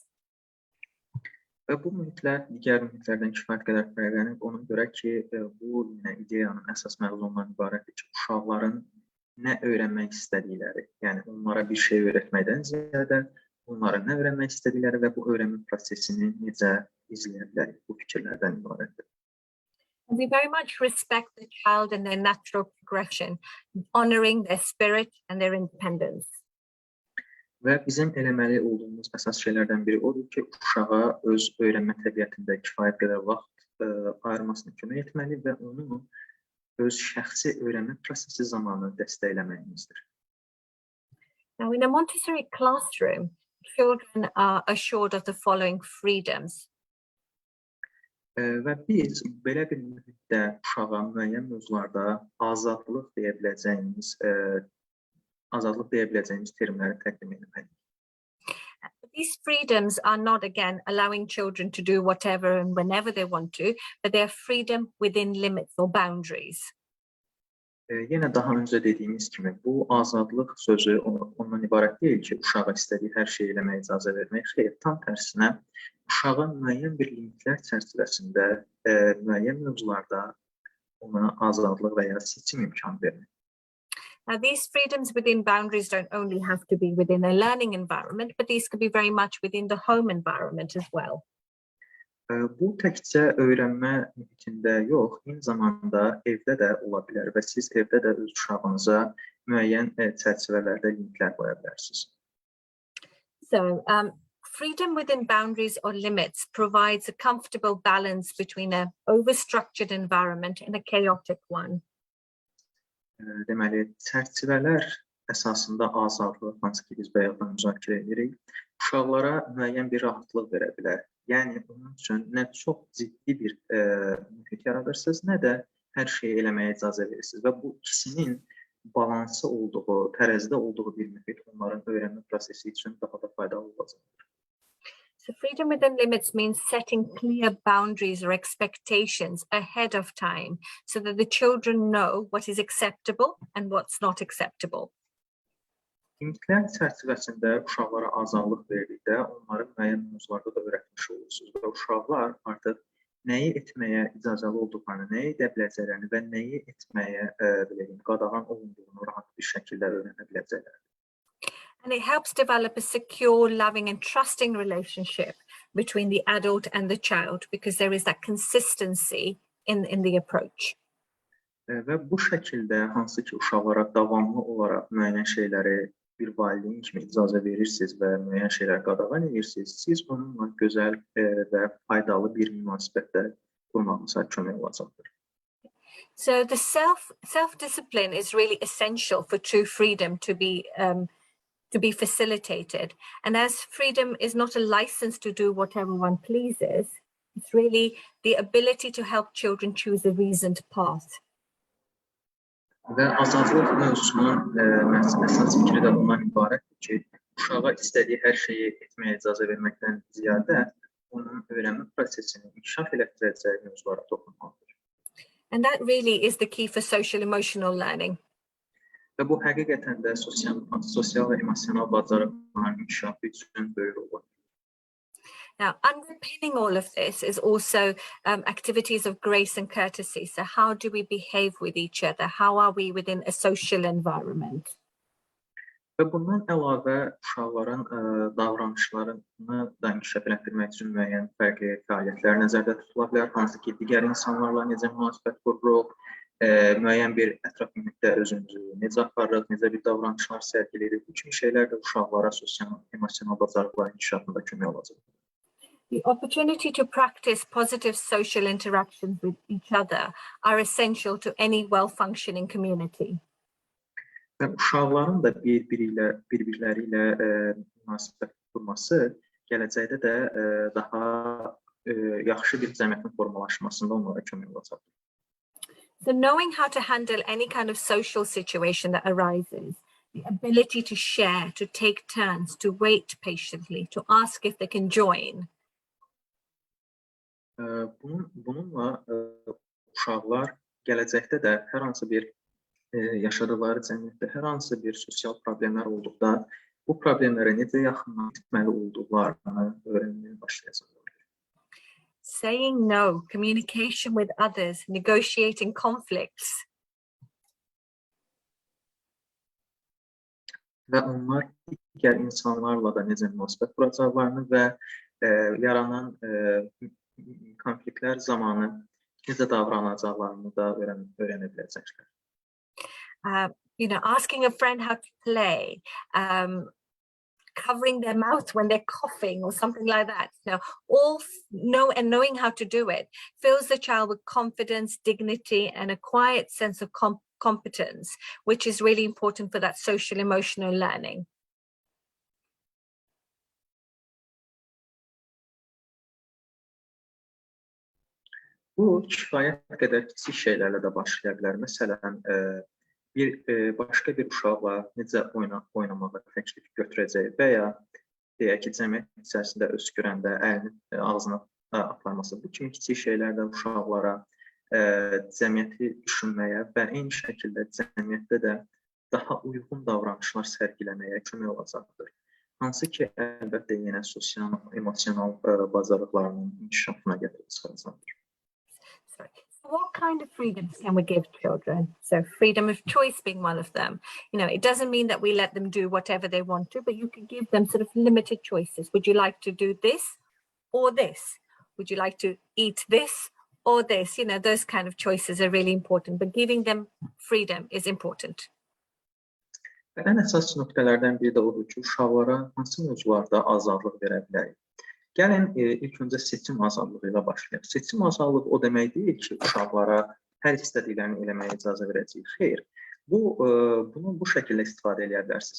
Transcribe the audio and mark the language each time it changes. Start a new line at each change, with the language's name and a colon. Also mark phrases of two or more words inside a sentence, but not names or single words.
Azerbaijani: Və bu mühitlər digər mühitlərdən kifayət qədər fərqlənir. Ona görə ki, bu ideyanın əsas məzmunundan ibarətdir ki, uşaqların nə öyrənmək istədikləri, yəni onlara bir şey öyrətməkdən ziyadə onlara nə öyrənmək istədikləri və bu öyrənmə prosesini necə izləyə bilərik, bu fikirlərdən ibarətdir.
English: We very much respect the child and their natural progression, honoring their spirit and their independence.
Azerbaijani: Və bizim eləməli olduğumuz əsas şeylərdən biri odur ki, uşağa öz öyrənmə təbiətində kifayət qədər vaxt ayırmasına kömək etməli və onu öz şəxsi öyrənmə prosesi zamanı dəstəkləməyimizdir.
English: Now, in a Montessori classroom, children are assured of the following freedoms.
Azerbaijani: Və biz belə bir mühitdə uşağa müəyyən mövzularda azadlıq deyə biləcəyimiz terminləri təqdim etməliyik.
English: These freedoms are not, again, allowing children to do whatever and whenever they want to, but they are freedom within limits or boundaries.
Azerbaijani: Yenə daha öncə dediyimiz kimi, bu azadlıq sözü ondan ibarət deyil ki, uşağa istədiyi hər şeyi eləməyə icazə vermək. Xeyr, tam tərsinə, uşağa müəyyən bir limitlər çərçivəsində, müəyyən mövzularda ona azadlıq və ya seçim imkanı vermək.
English: Now, these freedoms within boundaries don't only have to be within a learning environment, but these could be very much within the home environment as well.
Azerbaijani: Bu təkcə öyrənmə mühitində yox, eyni zamanda evdə də ola bilər və siz evdə də öz uşağınıza müəyyən çərçivələrdə limitlər qoya bilərsiniz.
English: So, freedom within boundaries or limits provides a comfortable balance between an overstructured environment and a chaotic one.
Azerbaijani: Deməli, çərçivələr əsasında azadlıq, hansı ki biz bayaqdan müzakirə edirik, uşaqlara müəyyən bir rahatlıq verə bilər. Yəni, onun üçün nə çox ciddi bir mühit yaradırsınız, nə də hər şeyi eləməyə icazə verirsiniz. Və bu ikisinin balansı olduğu, tərəzidə olduğu bir mühit onların öyrənmə prosesi üçün daha da faydalı olacaqdır.
English: So freedom within limits means setting clear boundaries or expectations ahead of time so that the children know what is acceptable and what's not acceptable.
Azerbaijani: Limitlər çərçivəsində uşaqlara azadlıq verdikdə onları müəyyən mövzularda da öyrətmiş olursunuz və uşaqlar artıq nəyi etməyə icazəli olduqlarını, nəyi edə biləcəklərini və nəyi etməyə qadağan olunduğunu rahat bir şəkildə öyrənə biləcəklər.
English: And it helps develop a secure, loving and trusting relationship between the adult and the child because there is that consistency in the approach.
Azerbaijani: Və bu şəkildə hansı ki uşaqlara davamlı olaraq müəyyən şeyləri bir valideyn kimi icazə verirsiniz və müəyyən şeylər qadağan edirsiniz, siz onunla gözəl və faydalı bir münasibətdə qurmağınıza kömək olacaqdır.
English: So the self-discipline is really essential for true freedom to be facilitated. And as freedom is not a license to do whatever one pleases, it's really the ability to help children choose a reasoned path.
Azerbaijani: Və azadlıq mövzusunun əsas fikri də bundan ibarətdir ki, uşağa istədiyi hər şeyi etməyə icazə verməkdən ziyadə onun öyrənmə prosesini inkişaf elətdirəcəyi mövzulara toxunmalıdır.
English: And that really is the key for social emotional learning.
Azerbaijani: Və bu həqiqətən də sosial və emosional bacarıqların inkişafı üçün böyük rol oynayır.
English: Now, underpinning all of this is also activities of grace and courtesy. So how do we behave with each other? How are we within a social environment?
Azerbaijani: Və bundan əlavə uşaqların davranışlarını da inkişaf elətdirmək üçün müəyyən fərqli fəaliyyətlər nəzərdə tutula bilər. Hansı ki, digər insanlarla necə münasibət qururuq, müəyyən bir ətraf mühitdə özümüzü necə aparırıq, necə bir davranışlar sərgiləyirik. Bu kimi şeylər də uşaqlara sosial, emosional bacarıqların inkişafında kömək olacaq.
English: The opportunity to practice positive social interactions with each other are essential to any well-functioning community.
Azerbaijani: Və uşaqların da bir-birləri ilə münasibət qurması gələcəkdə də daha yaxşı bir cəmiyyətin formalaşmasında onlara kömək olacaqdır.
English: So knowing how to handle any kind of social situation that arises, the ability to share, to take turns, to wait patiently, to ask if they can join.
Azerbaijani: Bununla uşaqlar gələcəkdə də hər hansı bir yaşadıkları cəmiyyətdə hər hansı bir sosial problemlər olduqda bu problemlərə necə yaxından etməli olduqlarını öyrənməyə başlayacaqlar.
English: Saying no, communication with others, negotiating conflicts.
Azerbaijani: Və onlar digər insanlarla da necə münasibət quracaqlarını və yaranan konfliktlər zamanı necə davranacaqlarını da öyrənə biləcəklər.
English: Asking a friend how to play, covering their mouth when they're coughing or something like that. Knowing how to do it fills the child with confidence, dignity, and a quiet sense of competence, which is really important for that social emotional learning.
Azerbaijani: Bu kifayət qədər kiçik şeylərlə də başlaya bilər. Məsələn, başqa bir uşaqla necə oynamağa təklif götürəcək və ya deyək ki, cəmiyyət içərisində öskürəndə əlini ağzına aparması. Bu kimi kiçik şeylər də uşaqlara cəmiyyəti düşünməyə və eyni şəkildə cəmiyyətdə də daha uyğun davranışlar sərgiləməyə kömək olacaqdır. Hansı ki, əlbəttə yenə sosial, emosional bacarıqlarının inkişafına gətirib çıxaracaqdır.
English: What kind of freedoms can we give children? So freedom of choice being one of them. It doesn't mean that we let them do whatever they want to, but you can give them sort of limited choices. Would you like to do this or this? Would you like to eat this or this? Those kind of choices are really important, but giving them freedom is important.
Azerbaijani: Ən əsas nöqtələrdən biri də odur ki, uşaqlara hansı mövzularda azadlıq verə bilərik. Gəlin ilk öncə seçim azadlığı ilə başlayaq. Seçim azadlığı o demək deyil ki, uşaqlara hər istədiklərini eləməyə icazə verəcəyik. Xeyr, bunu bu şəkildə istifadə edə bilərsiniz.